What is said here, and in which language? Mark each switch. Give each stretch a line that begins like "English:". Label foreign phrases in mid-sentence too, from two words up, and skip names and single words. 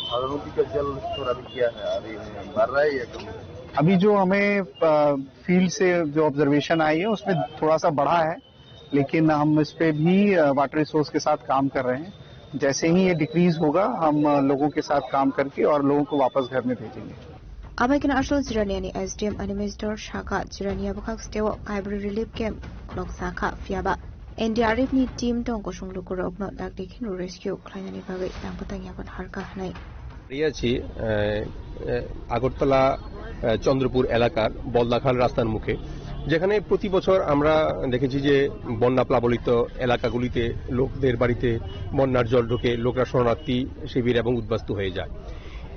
Hindi: नदी का जल स्तर अभी क्या है, अभी बढ़ रहा है या कम? अभी जो हमें फील्ड से जो ऑब्जर्वेशन आई है उसमें थोड़ा सा बढ़ा है, लेकिन हम इस पे भी
English: water resource
Hindi: के साथ काम कर रहे हैं। जैसे ही ये डिक्रीज होगा हम लोगों के साथ काम करके और लोगों को वापस घर में भेजेंगे।
Kok Borok: Abaikina ashol jiraniani SDM Animistor Shaka jirania bakak stewa
English: hybrid relief camp
Kok Borok: clock saka fiaba NDRF ni team tong ko sunglu ko rokno dak dekhin rescue klainani bagai tang patang yaban harka hanai
Bangla: রিয়াছি আগরতলা চন্দ্রপুর এলাকার বলদাখাল রাস্তার মুখে, যেখানে প্রতি বছর আমরা দেখেছি যে বন্যা প্লাবলিত এলাকাগুলিতে লোকদের বাড়িতে বন্যার জল ঢুকে লোকরা শরণার্থী শিবির এবং উদ্বাস্তু হয়ে যায়।